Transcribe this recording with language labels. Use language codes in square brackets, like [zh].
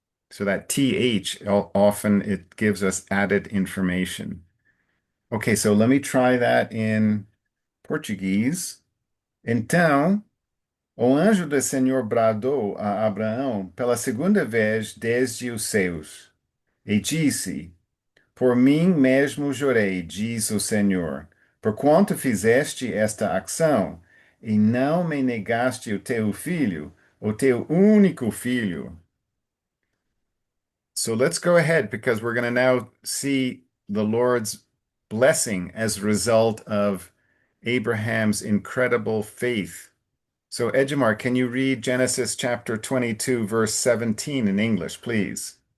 [en] So that th often it gives us added information. Okay, so let me try that in Portuguese. [pt] Então, O anjo do Senhor bradou a Abraão pela segunda vez desde os céus e disse: Por mim mesmo jurei, diz o Senhor, porquanto fizeste esta ação e não me negaste o teu filho, o teu único filho. [en] So let's go ahead because we're going to now see the Lord's blessing as a result of Abraham's incredible faith. So, Ejimar, can you read Genesis chapter 22, verse 17 in English, please?